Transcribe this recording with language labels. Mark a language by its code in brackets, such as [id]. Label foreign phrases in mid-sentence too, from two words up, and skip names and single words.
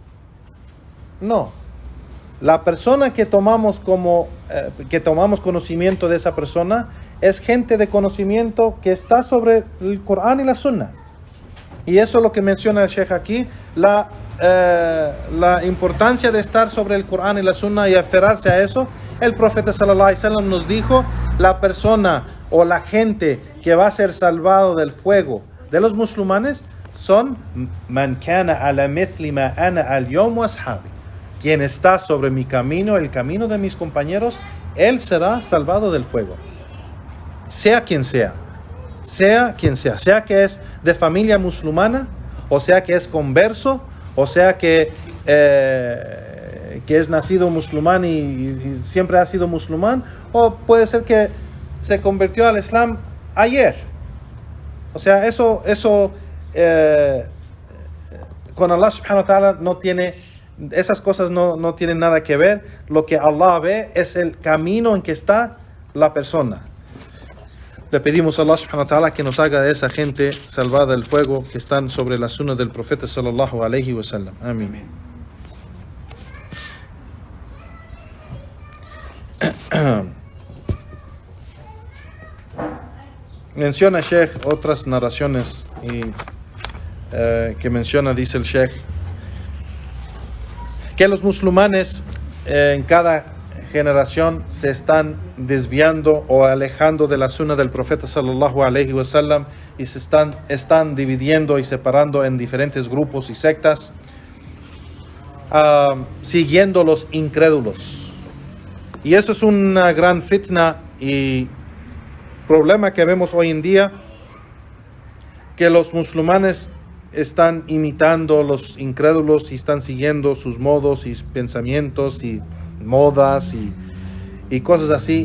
[es] La persona que tomamos conocimiento de esa persona es gente de conocimiento que está sobre el Corán y la Sunna. Y eso es lo que menciona el Sheikh aquí, la importancia de estar sobre el Corán y la Sunna y aferrarse a eso. El profeta [ar] صلى الله عليه وسلم [es] nos dijo, la persona o la gente que va a ser salvado del fuego de los musulmanes son [ar] من كان على مثل ما أنا اليوم وأصحابي. [es] Quien está sobre mi camino, el camino de mis compañeros, él será salvado del fuego. Sea quien sea. Sea quien sea. Sea que es de familia musulmana, o sea que es converso, o sea que es nacido musulmán y siempre ha sido musulmán, o puede ser que se convirtió al Islam ayer. O sea, eso con [ar] الله سبحانه وتعالى [es] no tiene, esas cosas no tienen nada que ver. Lo que Allah ve es el camino en que está la persona. Le pedimos a [ar] الله سبحانه وتعالى [es] que nos haga de esa gente salvada del fuego que están sobre la sunna del profeta [ar] صلى الله عليه وسلم. [es] Amén. Menciona Sheikh otras narraciones que menciona, dice el Sheikh, que los musulmanes en cada generación se están desviando o alejando de la sunna del profeta [ar] صلى الله عليه وسلم [es] y se están dividiendo y separando en diferentes grupos y sectas, siguiendo los incrédulos. Y eso es una gran fitna y problema que vemos hoy en día, que los musulmanes están imitando los incrédulos y están siguiendo sus modos y pensamientos y modas y cosas así.